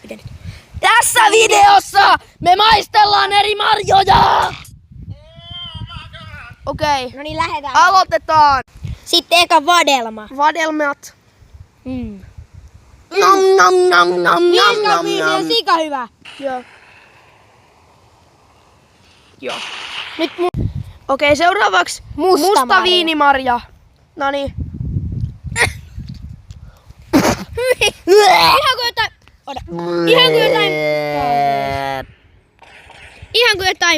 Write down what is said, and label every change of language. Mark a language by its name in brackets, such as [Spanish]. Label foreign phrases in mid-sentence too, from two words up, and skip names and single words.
[Finnish] nyt. Tässä videossa me maistellaan eri marjoja! Okei, No niin, lähdetään. aloitetaan. Sitten eka vadelma. Vadelmat. Mm. Nom nom nom nom nom nom 5/5 nom. on sika hyvä. Joo. Joo. Nyt Okei, seuraavaksi musta marja. viinimarja. Noniin. Ihan kuin jotain... Ota. Ihan kuin jotain... Ihan kuin jotain...